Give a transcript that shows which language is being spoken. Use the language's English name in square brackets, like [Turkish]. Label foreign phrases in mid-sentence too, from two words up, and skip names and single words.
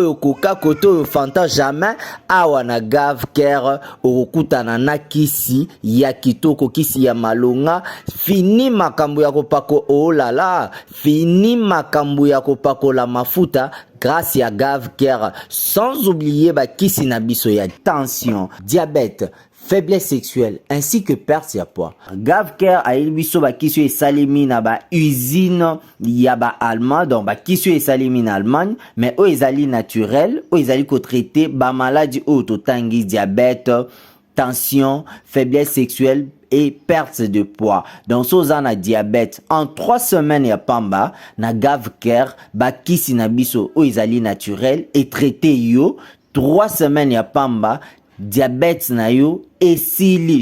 [Lingala] yo koka, koto yo fanta, jamais awa na Gav Ker okutana na kisi ya kitoko, kisi ya malonga, fini makambo ya kopako [French] oh la la, [Lingala] fini makambo ya kopako la mafuta [French] grâce à [Lingala] Gav Ker, [French] sans oublier [Lingala] ba kisi na biso ya [French] tension, diabète, faiblesse sexuelle ainsi que perte ya poids. [Lingala] Gav Ker a biso ba kisu e salimi na ba usine ya ba allemand, donc ba kisu e salimi na Allemagne, mais o ezali naturel, o ezali ko traiter ba maladie o totangi [French] diabète, tension, faiblesse sexuelle et perte de poids. [Lingala] Donc soza na diabète [French] en 3 semaines [Lingala] ya pamba na Gav Ker ba kisi na biso o ezali [French] naturel et traiter [Lingala] yo 3 semaines ya pamba diabète na yo esili.